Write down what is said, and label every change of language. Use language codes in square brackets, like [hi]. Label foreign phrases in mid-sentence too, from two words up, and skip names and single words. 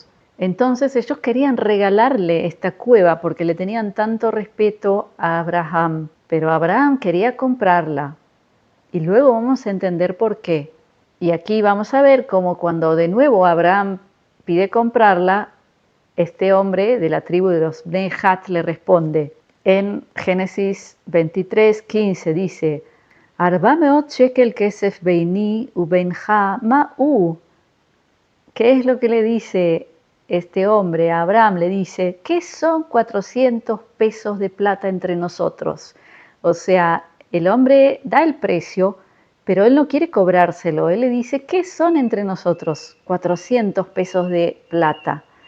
[es] Entonces ellos querían regalarle esta cueva porque le tenían tanto respeto a Abraham, pero Abraham quería comprarla. Y luego vamos a entender por qué. Y aquí vamos a ver cómo cuando de nuevo Abraham pide comprarla, este hombre de la tribu de los Bnei Hat le responde. En Génesis 23:15 dice: [he] ארבע מאות שקל כסף ביני ובינך מה הוא. [es] ¿Qué es lo que le dice este hombre a Abraham? Le dice: ¿qué son 400 pesos de plata entre nosotros? O sea, el hombre da el precio, pero él no quiere cobrárselo. Él le dice: ¿qué son entre nosotros 400 pesos de plata?